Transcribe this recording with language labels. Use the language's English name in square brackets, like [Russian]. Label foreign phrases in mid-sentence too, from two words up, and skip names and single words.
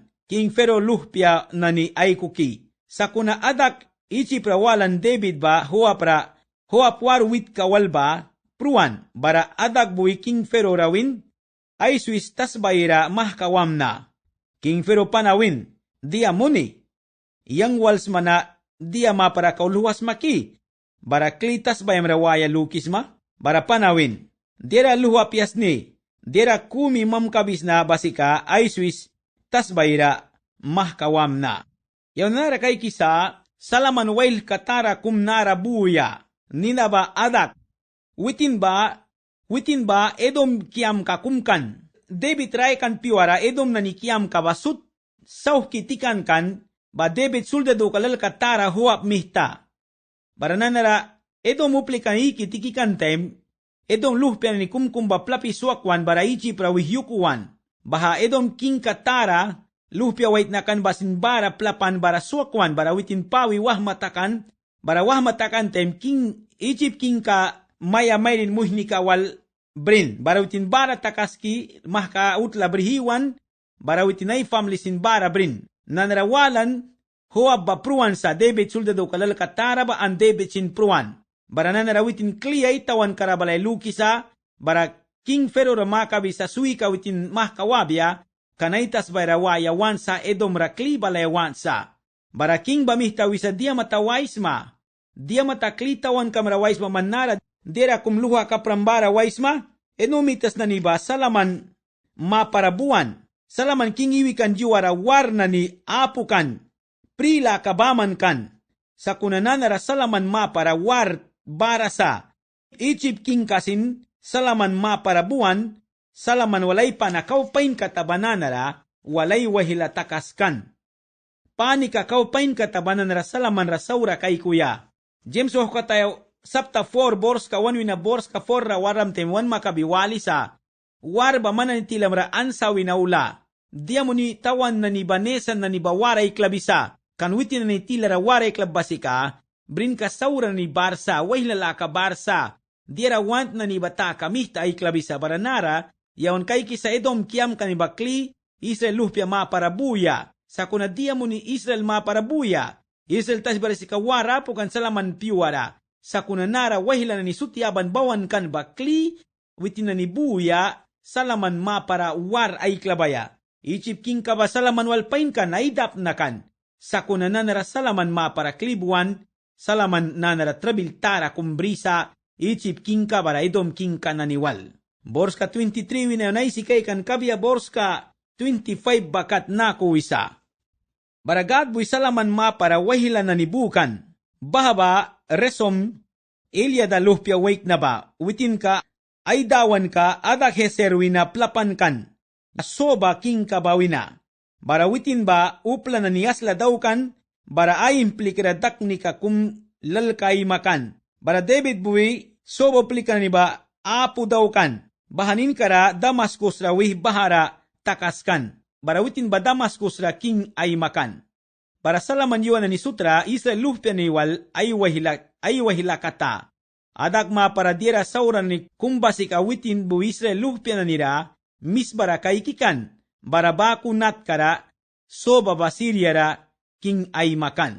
[Mískito] King Fero luhpia na ni Aikuki. Sa kuna adak ichi prawalan David ba huapwar wit kawal ba pruan bara adak bui King Fero rawin ay suis tas bayra mahkawam na. King Fero panawin dia muni. Yang wals mana dia ma para kauluwas maki. Bara klitas bayam rawaya lukis ma bara panawin. Dera luhapias ni. Dera kumi mamkabis na basika ay suis tas bayra mahkawam na. Yaw nara kay kisa, salaman wail katara kum nara buya, ninaba adak. Witin ba edom kiam kakumkan. David ray kan piwara edom na ni kiam kabasut, sauh kitikan kan, ba David suldado kalal katara huap mihta. Barananara edom uplikan ikitikikan tem, edom luhpian ni kumkum ba plapi suakwan baraichi prawihyukuan. Baha edom king katara, luhpia wait na kan basin bara plapan bara suakwan, bara witin pawi wahmatakan, bara wahmatakan tem king, Egypt king ka maya mayrin muhnika wal brin, bara witin bara takaski, mahka utla brihiwan, bara witin ay family sin bara brin, nanarawalan, huwab ba pruan sa David suldado kalal katara ba ang David sin pruan, bara nanarawitin kliyay tawan karabalay lukisa, bara King Fero ramakabi sa suika witin mahkawabya, kanaitas bayrawaya wansa edom rakli balay wansa. Bara king bamihtawi sa dia matawaisma, dia mataklitawan kamrawaisma manara, dera kumluha kaprambara waisma, enumitas na niba salaman maparabuan, salaman king iwikan juara warna ni apukan, prila kabaman kan, sa kunananara salaman mapara war barasa, Egypt king kasin, salaman maparabuan, salaman walay panakawpain katabananara, walay wahila takaskan. Pani kakawpain katabananara salaman rasaura kay kuya. James katayo sapta 4 bors ka 1 wina bors ka 4 rawaram temwan makabiwali sa war ba manan tilam ra ansa winaula. Dia mo ni tawan na ni banesan na ni bawaray klabisa, kanwitin na ni tila ra waray klabasika, brin ka saura ni barsa, wahilala ka barsa, Dira want na ni bata kamihta ay klabisa baranara, yaon kay kisa Edom kiam kanibakli, Israel luhpya maparabuya. Sa kunadia mo ni Israel maparabuya. Israel tas bara si kawara po kan salaman piwara. Sa kunanara wahila na ni sutyaban bawan kan bakli, witin na ni buya, salaman mapara war ay klabaya. Ichip king ka ba salaman walpain kan ay dap na kan. Sa kunanara salaman mapara klibuan, salaman nanara trabil tara kumbrisa, ichip king ka bara Edom king ka naniwal. Borska 23 winayonay si kay kan kabya borska 25 bakat na kuwisa. Baragad buy salaman mapara wahila na nibukan. Bahaba resom Eliada luhpya wake na ba, witin ka, ay dawan ka, adak heserwi na plapan kan, soba king kabawina. Bara witin ba, upla na niyasla daw kan, bara ay implikiradak ni ka kum lalkay makan. Bara David buwi, soba plika ni ba, apu daw kan, bahanin kara Damaskus rawih bahara takaskan. Bara witin ba Damaskus ra king ay makan. Para salaman yuan ni sutra, Israel luhpya niwal ay wahila kata. Adak maparadira sauran ni kumbasi kawitin bu Israel luhpya na nira, misbara kaikikan, barabaku nat kara, so babasirya ra, king ay makan.